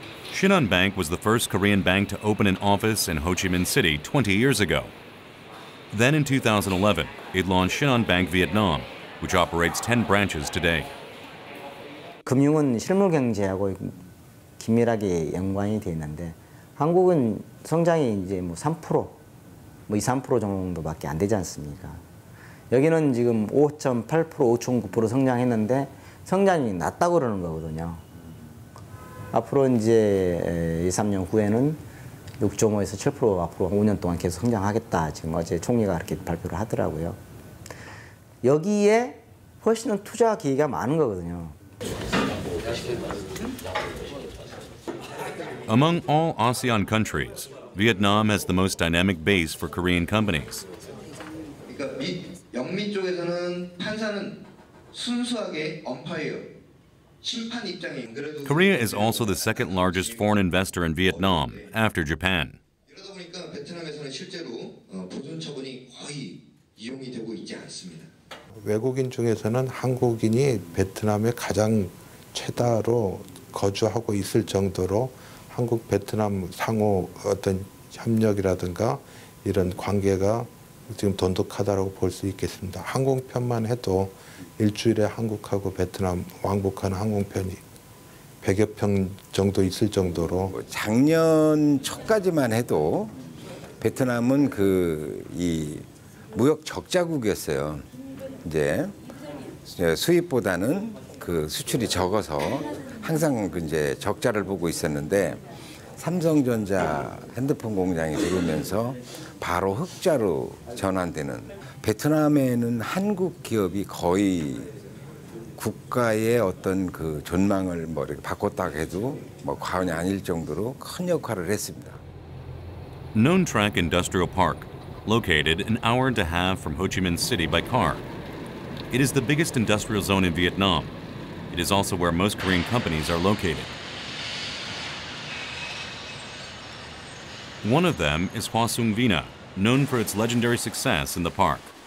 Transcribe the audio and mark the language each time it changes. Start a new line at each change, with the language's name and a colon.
English: Shinhan Bank was the first Korean bank to open an office in Ho Chi Minh City 20 years ago. Then in 2011, it launched Shinhan Bank Vietnam, which operates 10 branches today.
Korean: 금융은 실물 경제하고 긴밀하게 연관이 돼 있는데 한국은 성장이 이제 뭐 3%, 뭐 2, 3% 정도밖에 안 되지 않습니까? 여기는 지금 5.8%, 5.9% 성장했는데 성장이 낮다고 그러는 거거든요. 앞으로 이제 2, 3년 후에는 6.5에서 7% 앞으로 5년 동안 계속 성장하겠다. 지금 어제 총리가 그렇게 발표를 하더라고요. 여기에 훨씬 더 투자 기회가 많은 거거든요.
English: Among all ASEAN countries, Vietnam has the most dynamic base for Korean companies.
Korean: 그러니까 영미 쪽에서는 판사는 순수하게 엄파예요. 심판 입장이.
English: Korea is also the second largest foreign investor in Vietnam after Japan.
Korean: 그러다 보니까 베트남에서는 실제로 보존 처분이 거의 이용이 되고 있지 않습니다. 외국인 중에서는 한국인이 베트남에 가장 최다로 거주하고 있을 정도로 한국 베트남 상호 어떤 협력이라든가 이런 관계가 지금 돈독하다고 볼 수 있겠습니다. 항공편만 해도 일주일에 한국하고 베트남 왕복하는 항공편이 100여 편 정도 있을 정도로 작년 초까지만 해도 베트남은 이 무역 적자국이었어요. 이제 수입보다는 그 수출이 적어서 항상 이제 적자를 보고 있었는데 삼성전자 핸드폰 공장이 들어오면서 바로 흑자로 전환되는 베트남에는 한국 기업이 거의 국가의 어떤 그 전망을 뭐 이렇게 바꿨다고 해도 뭐 과언이 아닐 정도로 큰 역할을 했습니다.
English: Non Trac Industrial Park, located an hour and a half from Ho Chi Minh City by car. It is the biggest industrial zone in Vietnam. It is also where most Korean companies are located. One of them is Hoa Sung Vina, known for its legendary success in the park.